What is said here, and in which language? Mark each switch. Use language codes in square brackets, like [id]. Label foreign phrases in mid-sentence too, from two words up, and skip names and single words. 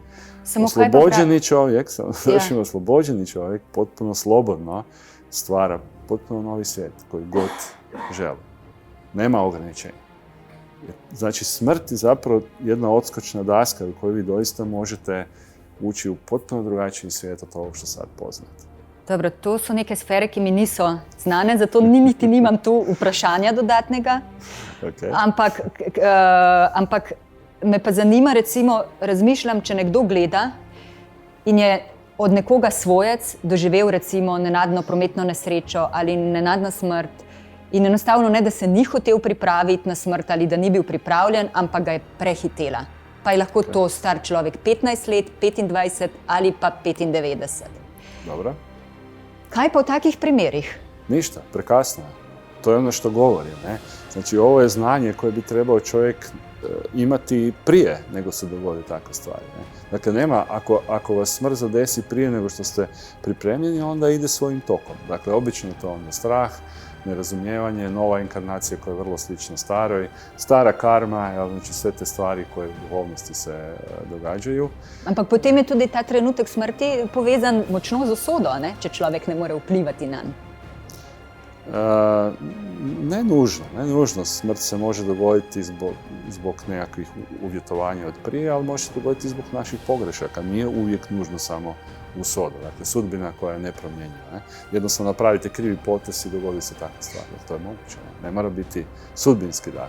[hr] Oslobođeni čovjek potpuno slobodno stvara potpuno novi svijet koji god želi. Nema ograničenja. Znači, smrt je zapravo jedna odskočna daska u kojoj vi doista možete ući u potpuno drugačiji svijet od ovog što sad poznate. [sl] Dobro, to so neke sfere, ki mi niso znane, zato niti nimam tu vprašanja dodatnega. Ampak me pa zanima, recimo, razmišljam, če nekdo gleda in je od nekoga svojec doživel recimo nenadno prometno nesrečo ali nenadno smrt in enostavno ne, da se ni hotel pripraviti na smrt ali da ni bil pripravljen, ampak ga je prehitela. Pa je lahko to star človek 15 let, 25 ali pa 95. Dobro. Kaj pa v takih primerih? [hr] Ništa, prekasno. To je ono što govorim. Ne? Znači, ovo je znanje koje bi trebao čovjek imati prije nego se dogodi takve stvari. Ne? Dakle, nema, ako vas smrt zadesi prije nego što ste pripremljeni, onda ide svojim tokom. Dakle, obično je to onda strah, nerazumijevanje, nova inkarnacija koja je vrlo slična staroj, stara karma, znači sve te stvari koje u duhovnosti se događaju. [sl] Ampak potem je tudi ta trenutek smrti povezan močno z usodo, ne? Če človek ne more vplivati nanj. [hr] Ne nužno. Smrt se može dogoditi zbog nekakvih uvjetovanja od prije, ali može se dogoditi zbog naših pogrešaka. Nije uvijek nužno samo usoda, dakle sudbina koja je nepromjenjiva. Ne? Jednostavno napravite krivi potez i dogodi se takva stvar, to je moguće. Ne mora biti sudbinski dati.